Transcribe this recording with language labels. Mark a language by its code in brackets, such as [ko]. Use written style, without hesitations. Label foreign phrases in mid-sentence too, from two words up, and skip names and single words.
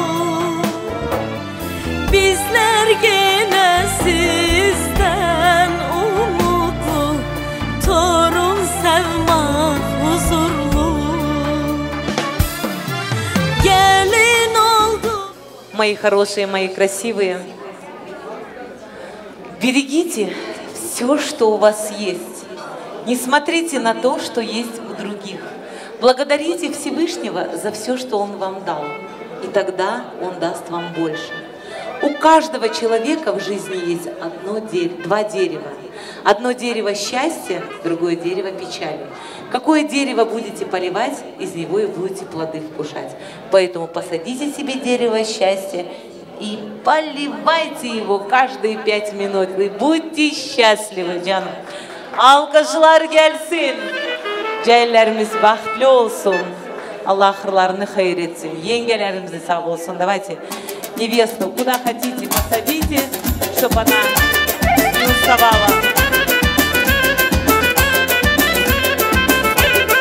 [tr] Bizler gene sizden umutlu, torun sevmek huzurlu. Gelin oldu. [ru] Мои хорошие, мои красивые, берегите все, что у вас есть. Не смотрите на то, что есть у других. Благодарите Всевышнего за все, что Он вам дал, и тогда Он даст вам больше. У каждого человека в жизни есть два дерева. Одно дерево счастья, другое дерево печали. Какое дерево будете поливать, из него и будете плоды вкушать. Поэтому посадите себе дерево счастья и поливайте его каждые 5 минут. И будьте счастливы, [tr] canım. Alkışlar gelsin. Ceylerimiz bahtlı olsun. Allah ahırlarını hayır etsin. Yengelerimiz sağ olsun. [ru] Давайте невесту куда хотите посадите, чтобы она не уставала.